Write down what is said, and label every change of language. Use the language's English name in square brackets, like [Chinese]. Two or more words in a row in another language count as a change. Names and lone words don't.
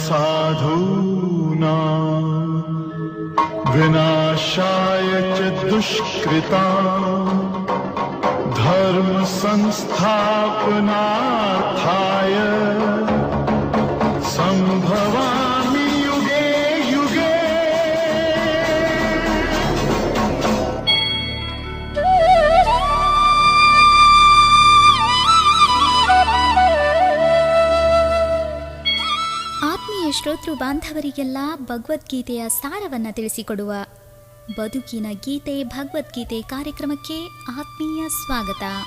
[Sanskrit] साधूनां विनाशाय च दुष्कृतां धर्म संस्थापनार्थाय संभवामि युगे युगे। [Kannada] ಆತ್ಮೀಯ ಶ್ರೋತೃ ಬಾಂಧವರಿಗೆಲ್ಲ ಭಗವದ್ಗೀತೆಯ ಸಾರವನ್ನು ತಿಳಿಸಿಕೊಡುವ ಬದುಕಿನ ಗೀತೆ ಭಗವದ್ಗೀತೆ ಕಾರ್ಯಕ್ರಮಕ್ಕೆ ಆತ್ಮೀಯ ಸ್ವಾಗತ.